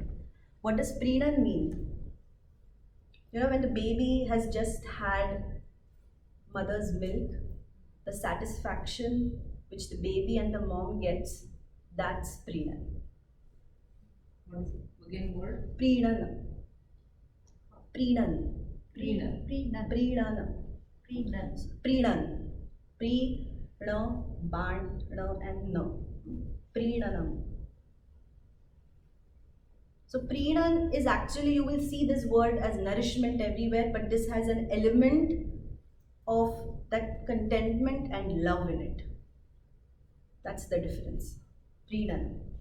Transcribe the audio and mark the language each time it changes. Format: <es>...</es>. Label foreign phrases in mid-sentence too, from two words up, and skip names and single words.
<en>What does Preenan mean? You know, when the baby has just had mother's milk, the satisfaction which the baby and the mom gets, that's Preenan. What is it? Again word? Pridan. Pridan. Preenam. Pridan. Preenam. Pridan. Pri, Ra, Ban, Ra, and Na. Pridanam. So Pridan is actually, you will see this word as nourishment everywhere, but this has an element of that contentment and love in it. That's the difference. Pridan.</en>